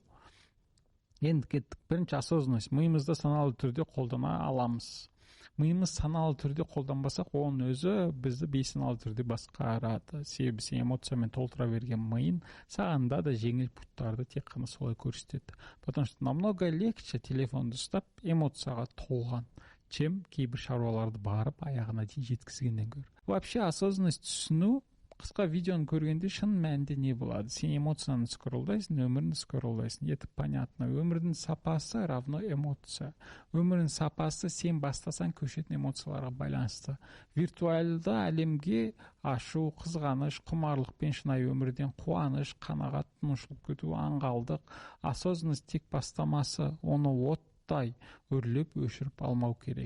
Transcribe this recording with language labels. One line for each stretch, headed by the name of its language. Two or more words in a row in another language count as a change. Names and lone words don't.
Kazakh: Енді кеттік. Бірінші осознанность. Миымызды саналы түрде қолдана аламыз. Миымыз саналы түрде қолданбасақ, оның өзі бізді бейсаналы түрде басқарады. Себебі сен эмоциямен толтыра берген миың сағанда да жеңіл пұттарды тек қана солай көрсетеді.
Russian: Потому что намного легче
Kazakh: телефонды ұстап эмоцияға толған, чем кейбір шаруаларды барып аяғына дейін жеткізгеннен гөрі.
Russian: Вообще осознанность
Kazakh: түсіну, қысқа видеоны көргенде шын мәнінде не болады? Сен эмоцияны скроллдайсың, өміріңді скроллдайсың.
Russian: Это понятно.
Kazakh: Өмірдің сапасы равно эмоция. Өмірдің сапасы сен бастасаң көшетін эмоцияларға байланысты. Виртуалды әлемге ашу, қызғаныш, құмарлықпен шынайы өмірден қуаныш, қанағат, тынушылық күту, аңғалдық, осознанность тек бастамасы, оны өрлеп өшіріп алмау керек.